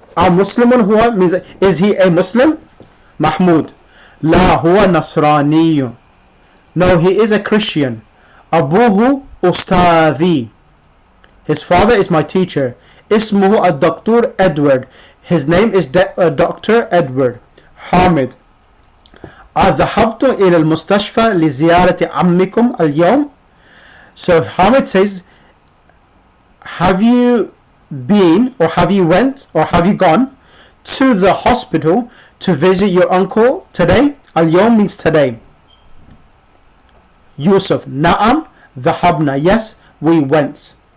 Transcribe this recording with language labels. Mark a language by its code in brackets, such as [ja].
[ar] Muslimun huwa [en] means, is he a Muslim? Mahmoud [ar] La huwa Nasrani. [en] No, he is a Christian. [ar] Abuhu Ustadi. [en] His father is my teacher. [ar] Ismuhu ad-Dr. [en] Edward. His name is Dr. Edward. [ar] Hamid أذهبت إلى المستشفى لزيارة عمكم اليوم. [en] So Hamid says, have you been, or have you went, or have you gone to the hospital to visit your uncle today? اليوم means today. Yusuf, [ar] Na'am, Dhahabna. [en] Yes, we went.